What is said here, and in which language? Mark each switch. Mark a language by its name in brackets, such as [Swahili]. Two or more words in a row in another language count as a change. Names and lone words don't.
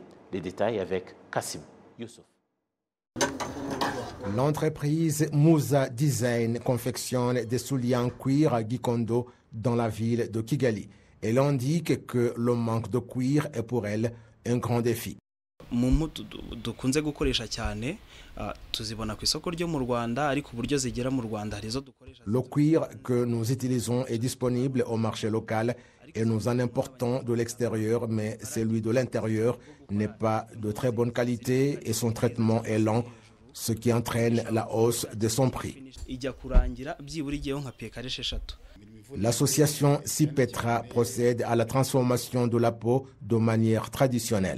[French] Les détails avec Kassim Youssouf. L'entreprise Musa Design confectionne des souliers en cuir à Gikondo dans la ville de Kigali. Elle indique que le manque de cuir est pour elle un grand défi. [Kinyarwanda] dukunze gukoresha cyane tuzibona ku isoko ryo mu Rwanda ariko uburyo zigera mu Rwanda harizo dukoresha. [French] Le cuir que nous utilisons est disponible au marché local et nous en importons de l'extérieur, mais celui de l'intérieur n'est pas de très bonne qualité et son traitement est lent, ce qui entraîne la hausse de son prix. L'association Sipetra procède à la transformation de la peau de manière traditionnelle.